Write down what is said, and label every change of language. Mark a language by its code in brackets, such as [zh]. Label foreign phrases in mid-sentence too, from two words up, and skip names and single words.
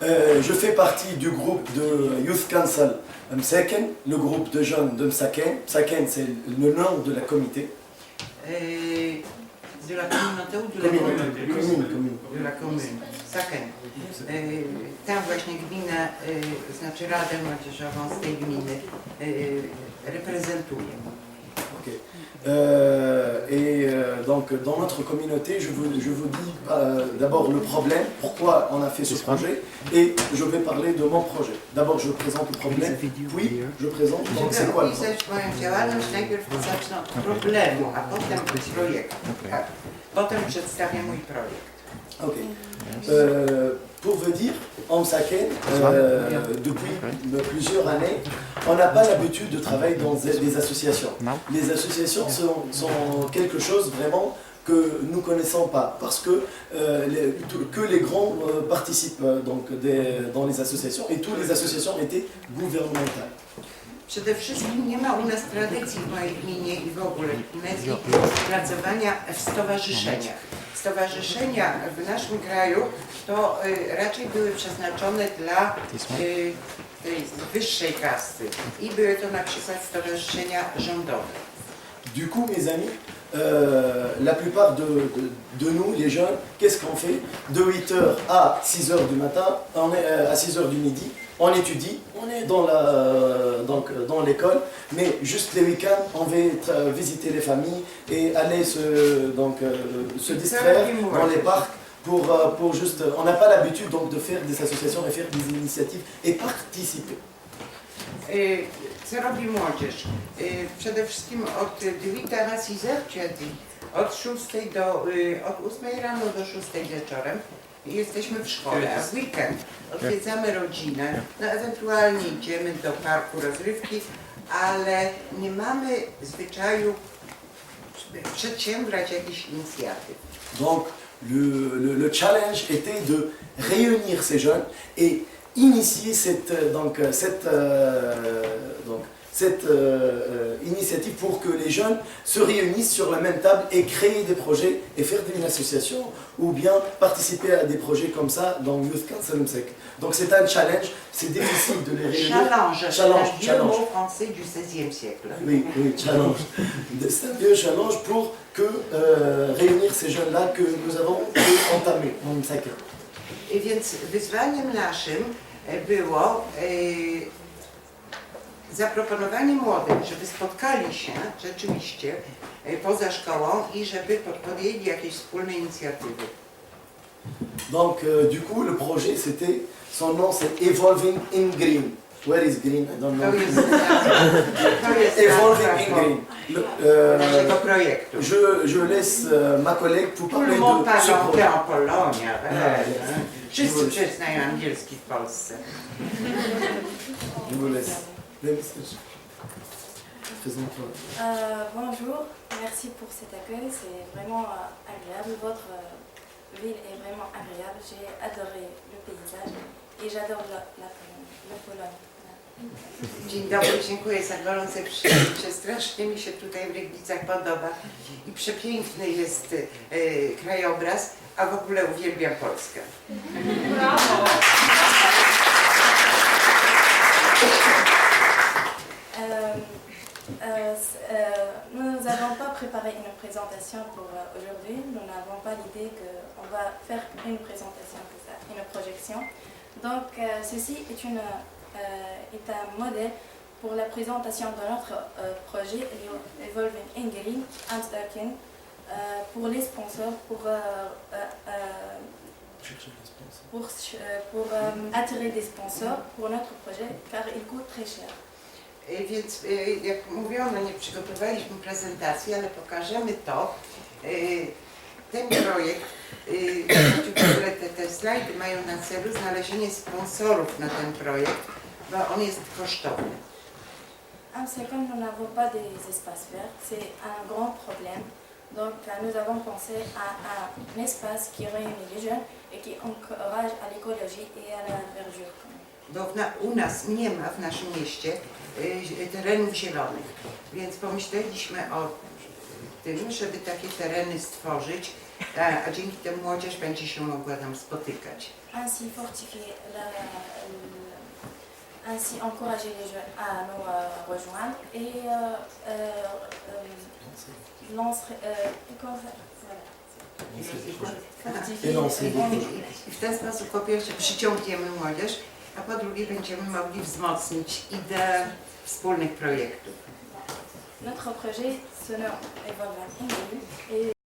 [fr] Je fais partie du groupe de Youth Council Msaken, le groupe de jeunes de Msaken. Msaken, c'est le nom de la comité. De la communauté ou de la Commune. De la commune. Saken. [pl] Tam właśnie gmina, znaczy Radę Młodzieżową z tej gminy reprezentuje. Ok. [fr] Donc dans notre communauté, je vous dis d'abord le problème, pourquoi on a fait ce projet, et je vais parler de mon projet. D'abord je présente le problème, puis je présente donc c'est quoi le problème. [pl] Opisać moją działalność, najpierw zacznę od problemu, a potem projektu. Tak. Potem przedstawię mój projekt. Ok. [fr] Pour vous dire, en Msaken, depuis plusieurs années, on n'a pas l'habitude de travailler dans des associations. Les associations sont quelque chose vraiment que nous ne connaissons pas, parce que les grands participent donc dans les associations, et toutes les associations étaient gouvernementales. [pl] Przede wszystkim nie ma u nas tradycji w mojej gminie i w ogóle w Tunezji pracowania w stowarzyszeniach. Stowarzyszenia w naszym kraju to raczej były przeznaczone dla tej wyższej kasty i były to na przykład stowarzyszenia rządowe. [fr] Du coup, mes amis, la plupart de nous, les jeunes, qu'est-ce qu'on fait? De 8h à 6h du matin, à 6h du midi, on étudie, on est dans l'école, mais juste les week-ends, on va visiter les familles et aller se distraire dans les parcs pour juste... On n'a pas l'habitude donc de faire des associations et faire des initiatives et participer. [pl] Co robi młodzież? Przede wszystkim od 8 na 6 czyli od 8 rano do 6 wieczorem jesteśmy w szkole, a w weekend odwiedzamy rodzinę, no ewentualnie idziemy do parku rozrywki, ale nie mamy zwyczaju przedsiębrać jakichś inicjatyw. [fr] Donc le challenge était de réunir ces jeunes et initier cette initiative pour que les jeunes se réunissent sur la même table et créer des projets et faire une association ou bien participer à des projets comme ça dans Youth Council Msek. Donc c'est un challenge, c'est difficile de les réunir. Challenge, c'est un vieux mot français du XVIe siècle. Oui, challenge. C'est un vieux challenge pour réunir ces jeunes-là que nous avons entamé en Msek. [pl] I więc wyzwaniem naszym było zaproponowanie młodym, żeby spotkali się rzeczywiście poza szkołą i żeby podjęli jakieś wspólne inicjatywy. [fr] Donc du coup le projet c'était, son nom c'est Evolving in Green. [en] Where is green? I don't know. [pl] To jest Evolving in Green. naszego projektu. [fr] Je laisse ma collègue pour parler de ce Tout projet. en Polonia. [pl] Wszyscy przyznają angielski w Polsce. [fr] Je vous laisse. Bonjour, merci pour cet accueil, c'est vraiment agréable. Votre ville est vraiment agréable. J'ai adoré le paysage et j'adore la Pologne. [pl] Dzień dobry, dziękuję za gorące przyjęcie. Strasznie mi się tutaj w Legnicach podoba i przepiękny jest krajobraz, a w ogóle uwielbiam Polskę. Bravo! [fr] Nous n'avons pas préparé une présentation pour aujourd'hui. Nous n'avons pas l'idée qu'on va faire une présentation comme ça, une projection. Donc ceci est un modèle pour la présentation de notre projet Evolving in Green Amsterdam pour les sponsors, pour attirer des sponsors pour notre projet car il coûte très cher. [pl] Więc jak mówiono, nie przygotowaliśmy prezentacji, ale pokażemy to. Ten projekt, w ogóle te slajdy mają na celu znalezienie sponsorów na ten projekt, bo on jest kosztowny. [fr] En second, nous n'avons pas des espaces verts, c'est un grand problème. Donc nous avons pensé à un espace qui réunit les jeunes et qui encourage à l'écologie et à la verdure. [pl] Bo u nas nie ma w naszym mieście terenów zielonych, więc pomyśleliśmy o tym, żeby takie tereny stworzyć a dzięki temu młodzież będzie się mogła tam spotykać. [fr] Ainsi fortifier ainsi encourager les jeunes à nous rejoindre et [pl] I w ten sposób po pierwsze przyciągniemy młodzież, a po drugie będziemy mogli wzmocnić ideę wspólnych projektów. [fr] Notre projet se nomme Evolve Ingrid et